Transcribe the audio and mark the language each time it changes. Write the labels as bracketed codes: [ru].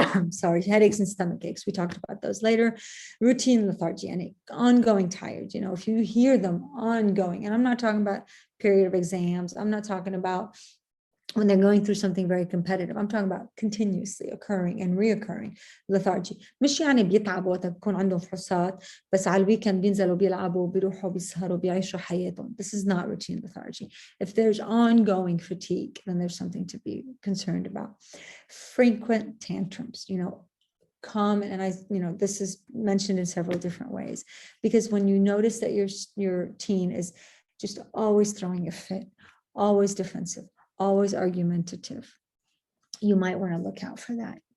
[en] Sorry, headaches and stomach aches. We talked about those later. Routine lethargy and ongoing tired. If you hear them ongoing, and I'm not talking about period of exams, I'm not talking about when they're going through something very competitive, I'm talking about continuously occurring and reoccurring lethargy. [ar] مش يعني بيتعبوا وقت بكون عندهم فحوصات بس على الويكند بينزلوا بيلعبوا بيروحوا بيسهروا بيعيشوا حياتهم. [en] This is not routine lethargy. If there's ongoing fatigue, then there's something to be concerned about. Frequent tantrums, common, and this is mentioned in several different ways, because when you notice that your teen is just always throwing a fit, always defensive, always argumentative, you might want to look out for that.